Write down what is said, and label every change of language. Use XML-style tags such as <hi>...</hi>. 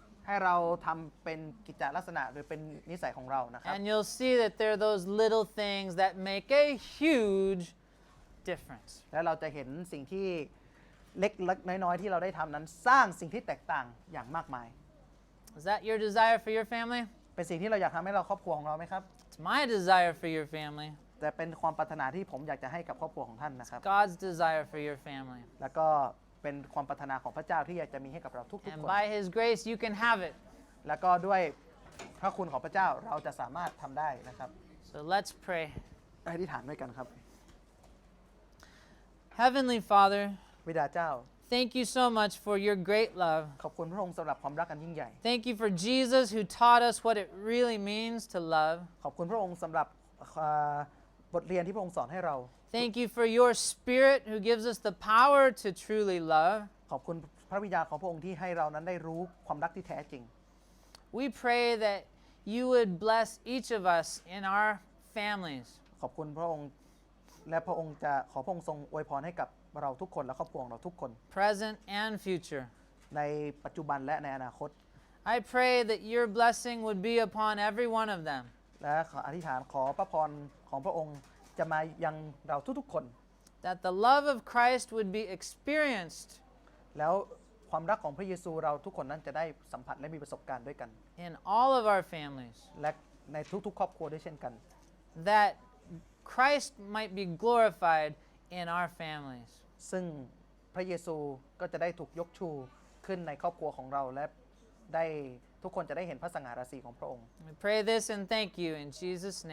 <th>ให้เราทำเป็นกิจลักษณะหรือเป็นนิสัยของเรานะครับ</th> <en>and you'll see that they're those little things that make a huge difference.</en> <th>แล้วเราจะเห็นสิ่งที่เล็กๆน้อยๆที่เราได้ทำนั้นสร้างสิ่งที่แตกต่างอย่างมากมาย</th> <en>Is that your desire for your family?</en> <th>เป็นสิ่งที่เราอยากทำให้เราครอบครัวของเราไหมครับ</th> <en>It's my desire for your family.</en> <th>แต่เป็นความปรารถนาที่ผมอยากจะให้กับครอบครัวของท่านนะครับ</th> <en>God's desire for your family.</en> <th>แล้วก็เป็นความปรารถนาของพระเจ้าที่อยากจะมีให้กับเราทุก</th> <en>And</en> <th>ๆคน</th> <en>by His grace, you can have it.</en> <th>แล้วก็ด้วยพระคุณของพระเจ้าเราจะสามารถทำได้นะครับ</th> <en>So let's pray.</en> <th>อธิษฐานด้วยกันครับ</th> <en>Heavenly Father,</en> <th>บิดาเจ้า</th> <en>thank you so much for your great love.</en> <th>ขอบคุณพระองค์สำหรับความรักอันยิ่งใหญ่</th> <en>Thank you for Jesus who taught us what it really means to love.</en> <th>ขอบคุณพระองค์สำหรับบทเรียนที่พระองค์สอนให้เรา</th> <en>Thank you for your Spirit who gives us the power to truly love.</en> <th>ขอบคุณพระวิญญาณของพระองค์ที่ให้เรานั้นได้รู้ความรักที่แท้จริง</th> <en>We pray that you would bless each of us in our families.</en> <th>ขอบคุณพระองค์และพระองค์จะขอพระองค์ทรงอวยพรให้กับเราทุกคนและครอบครัวของเราทุกคน</th> <en>Present and future.</en> <th>ในปัจจุบันและในอนาคต</th> <en>I pray that your blessing would be upon every one of them.</en> <th>และขออธิษฐานขอพระพรของพระองค์จะมายังเราทุกๆคน</th> <en>That the love of Christ would be experienced</en> <th>แล้วความรักของพระเยซูเราทุกคนนั้นจะได้สัมผัสและมีประสบการณ์ด้วยกัน</th> <en>in all of our families.</en> <th>และในทุกๆครอบครัวด้วยเช่นกัน</th> <en>That Christ might be glorified in our families.</en> <th>ซึ่งพระเยซูก็จะได้ถูกยกชูขึ้นในครอบครัวของเราและได้ทุกคนจะได้เห็นพระสง่าราศีของพระองค์</th> <en>We pray this and thank you in Jesus'</en>